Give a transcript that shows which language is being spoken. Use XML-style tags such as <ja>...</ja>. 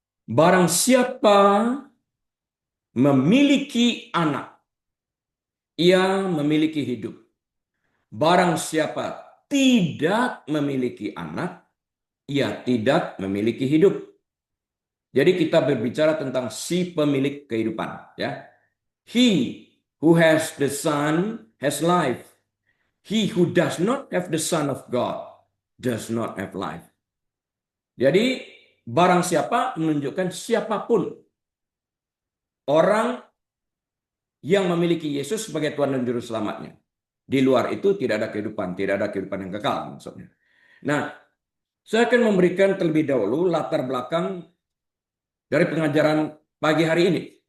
<id>Barang siapa memiliki anak, ia memiliki hidup. Barang siapa tidak memiliki anak, ia tidak memiliki hidup. Jadi kita berbicara tentang si pemilik kehidupan, ya.</id> <en>He who has the Son has life. He who does not have the Son of God does not have life.</en> <id>Jadi barang siapa menunjukkan siapapun orang yang memiliki Yesus sebagai Tuhan dan Juru Selamatnya. Di luar itu tidak ada kehidupan, tidak ada kehidupan yang kekal maksudnya. Nah, saya akan memberikan terlebih dahulu latar belakang dari pengajaran pagi hari ini.</id>